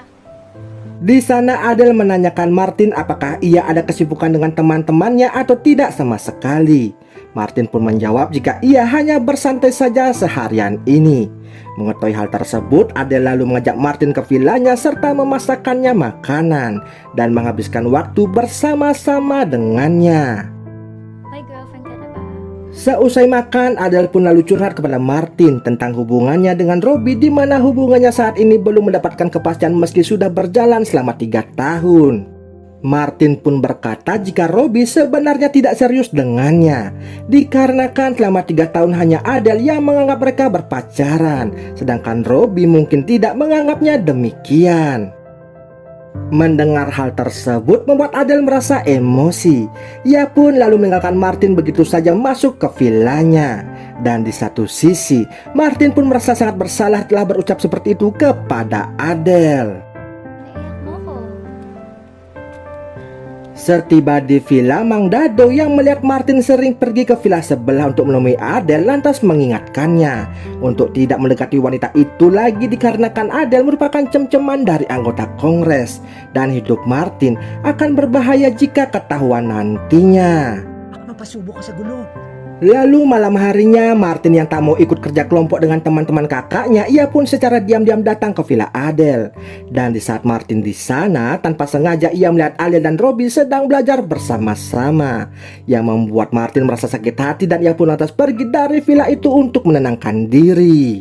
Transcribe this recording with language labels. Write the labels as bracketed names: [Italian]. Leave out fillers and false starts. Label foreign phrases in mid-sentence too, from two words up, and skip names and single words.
[Indonesian] Di sana Adele menanyakan Martin apakah ia ada kesibukan dengan teman-temannya atau tidak sama sekali. Martin pun menjawab jika ia hanya bersantai saja seharian ini. Mengetahui hal tersebut, Adele lalu mengajak Martin ke villanya serta memasakkannya makanan dan menghabiskan waktu bersama-sama dengannya. [Filipino] May girlfriend ka na ba? [Indonesian] Seusai makan, Adele pun lalu curhat kepada Martin tentang hubungannya dengan Robbie, di mana hubungannya saat ini belum mendapatkan kepastian meski sudah berjalan selama 3 tahun. Martin pun berkata jika Robbie sebenarnya tidak serius dengannya dikarenakan selama 3 tahun hanya Adele yang menganggap mereka berpacaran, sedangkan Robbie mungkin tidak menganggapnya demikian. Mendengar hal tersebut membuat Adele merasa emosi. Ia pun lalu meninggalkan Martin begitu saja masuk ke villanya. Dan di satu sisi, Martin pun merasa sangat bersalah telah berucap seperti itu kepada Adele. [Filipino] Naiyak mo ko. [Indonesian] Setiba di villa, Mang Dado yang melihat Martin sering pergi ke villa sebelah untuk menemui Adele lantas mengingatkannya untuk tidak mendekati wanita itu lagi dikarenakan Adele merupakan cem-ceman dari anggota Kongres dan hidup Martin akan berbahaya jika ketahuan nantinya. [Filipino] Mapasubo ka sa gulo. [Indonesian] Lalu malam harinya, Martin yang tak mau ikut kerja kelompok dengan teman-teman kakaknya, ia pun secara diam-diam datang ke villa Adele. Dan di saat Martin di sana, tanpa sengaja ia melihat Adele dan Robbie sedang belajar bersama-sama, yang membuat Martin merasa sakit hati dan ia pun lantas pergi dari villa itu untuk menenangkan diri.